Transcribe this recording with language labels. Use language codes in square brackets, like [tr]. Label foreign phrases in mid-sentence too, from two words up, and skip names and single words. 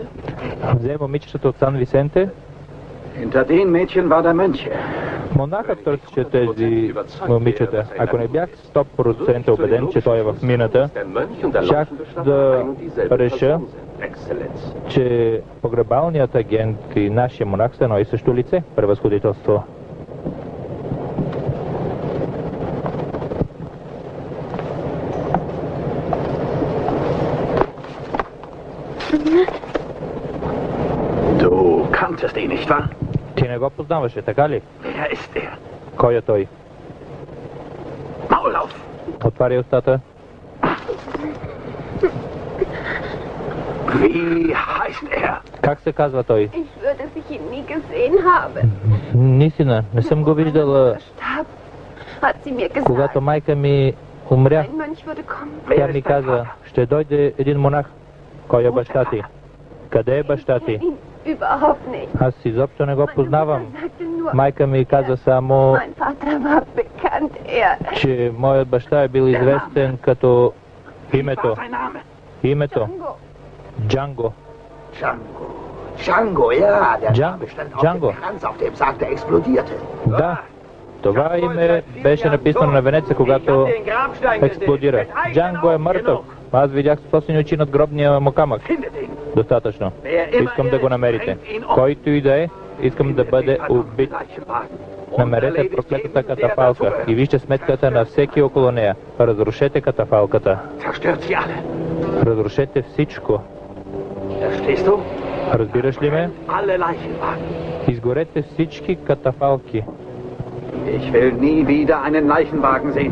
[bg] Взе момичетата от Сан Висенте. [de] Hinter den Mädchen war der Mönch. [bg] Монахът търсеше тези момичета. Ако не бях 100% убеден, че той е в мината, щях да реша, че погребалният агент и нашия монах са едно и също лице, превъзходителство. [de] Du kanntest ihn, nicht wahr? [bg] Ти не го познаваше, така ли? [de] Wer ist er? [bg] Кой е той? [de] Maul auf! [bg] Отваря устата. [de] Wie heißt er? [bg] Как се казва той? [de] Ich würde, dass ich ihn nie gesehen habe. [bg] Наистина, не съм го виждала. [de] Starb, hat sie mir gesagt. [bg] Когато майка ми умря, [de] Ein Mönch würde kommen. [bg] тя ми каза, ще дойде един монах. Кой е баща ти? Къде е баща [de] Ich [bg] ти? [de] kenne ihn überhaupt nicht. [bg] Аз изобщо не го [de] Meine [bg] познавам. [de] Mutter sagte nur, [bg] Майка ми каза само, [de] mein Vater war bekannt. [bg] че моят баща е бил известен като [de] Wie [bg] името. [de] war sein Name? [bg] Името. Django. Джанго. [de] Django. Django, ja, der [bg] Django, [de] Name stand auf [bg] Django. [de] dem Kranz auf dem Sarg, der explodierte. [bg] Да. Това име беше написано на венеца, когато експлодира. Джанго е мъртъв. Аз видях с собствени очи над гробния му камък. [de] Findet ihn. [bg] Достатъчно. Искам да го намерите. Който и да е, искам да бъде убит. Намерете проклетата катафалка и вижте сметката на всеки около нея. Разрушете катафалката. [de] Zerstört sie alle. [bg] Разрушете всичко. [de] Verstehst du? [bg] Разбираш ли ме? [de] Alle Leichenwagen. [bg] Изгорете всички катафалки. [de] Ich will nie wieder einen Leichenwagen sehen.